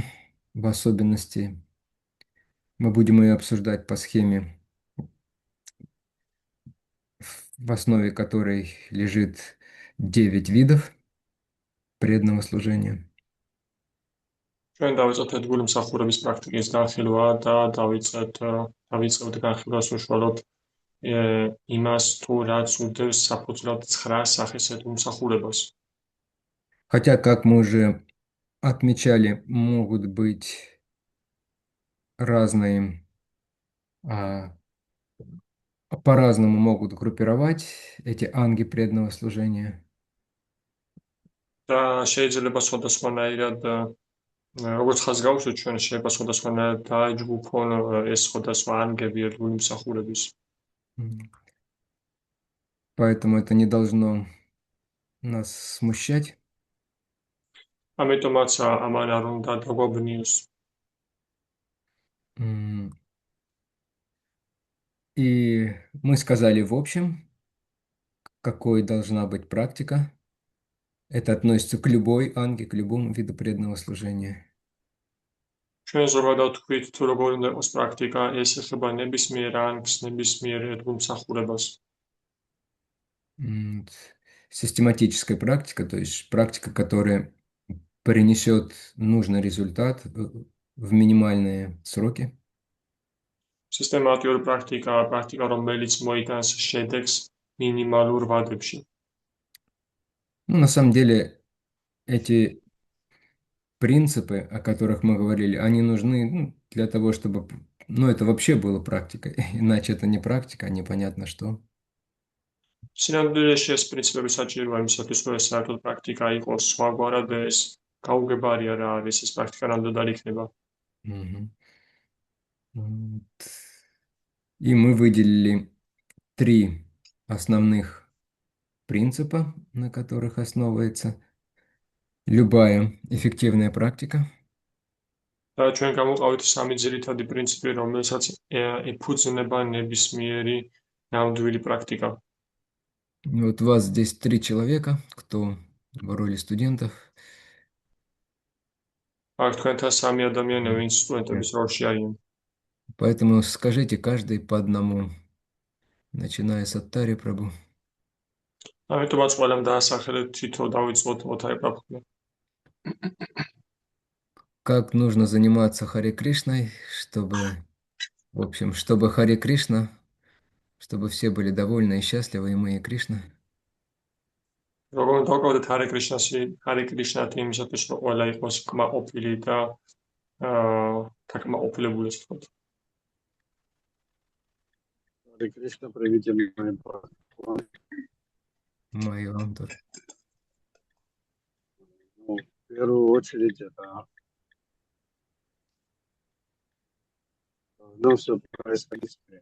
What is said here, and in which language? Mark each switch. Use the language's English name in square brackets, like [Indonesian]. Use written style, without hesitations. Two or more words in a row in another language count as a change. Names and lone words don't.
[Russian] В особенности мы будем ее обсуждать по схеме, в основе которой лежит 9 видов преданного служения. [Georgian] ჩვენ დავიწყეთ ერთგული მსახურების პრაქტიკის განხილვა და დავიწყებთ განხილვას უშუალოდ იმას თუ რაც უდევს საფუძვლად 9 სახის მსახურებას. [Russian] Хотя, как мы уже отмечали, могут быть разные, по-разному могут группировать эти анги преданного служения. [Georgian] და შეიძლება სხვადასხვანაირად როგორც ხაზ გავუსვით ჩვენ შეიძლება სხვადასხვანაირად დაეჯგუფონ ეს სხვადასხვა ანგები ერთგული მსახურების. [Russian] Поэтому это не должно нас смущать. [Georgian] ამიტომაც ამან არ უნდა დაგვაბნიოს. [Russian] И мы сказали в общем, какой должна быть практика. Это относится к любой анге, к любому виду преданного служения. [Georgian] ჩვენ ზოგადად თქვით თუ როგორ უნდა იყოს პრაქტიკა, ეს ეხება ნებისმიერ ანგს, ნებისმიერ ერთგულ მსახურებას. [Russian] Систематическая практика, то есть практика, которая принесет нужный результат в минимальные сроки. [Georgian] Систематიური პრაქტიკა, რომელიც მოიტანს შედეგს მინიმალურ ვადებში. [Russian] Ну, на самом деле, эти принципы, о которых мы говорили, они нужны для того, чтобы... Ну, это вообще было практикой, иначе это не практика, а непонятно что. [Georgian] სინამდვილეში ეს პრინციპები საჭიროა იმისათვის, რომ ეს საერთოდ პრაქტიკა იყოს, სხვაგვარად ეს გაუგებარია რა არის ეს პრაქტიკა ნამდვილად იქნება. [Russian] И мы выделили 3 основных принципа, на которых основывается любая эффективная практика. [Georgian] და ჩვენ გამოვყავით 3 ძირითადი პრინციპი, რომელსაც ეფუძნება ნებისმიერი ნამდვილი პრაქტიკა. [Russian] Вот у вас здесь 3 человека, кто в роли студентов. [Georgian] აქ თქვენთან 3 ადამიანი, ვინც სტუდენტების როლში არიან. [Russian] Поэтому скажите каждый по одному, начиная с Аттари Прабху. [Georgian] ამიტომაც ყველამ დაასახელეთ თითო დავიწყოთ ოთარი პრაბჰუდან. [Russian] Как нужно заниматься Харе Кришной, чтобы, в общем, чтобы Харе Кришна, чтобы все были довольны и счастливы, и мы, и Кришна. [Georgian] როგორ დავკავდეთ ჰარე კრიშნათი იმისათვის, რომ ყველა იყოს კმაყოფილი და თაკმაყოფილებული, ასე ვთქვათ. [Russian] Харе Кришна, приведите мои планы. Мои вам тоже. Ну, в первую очередь это должно все происходить.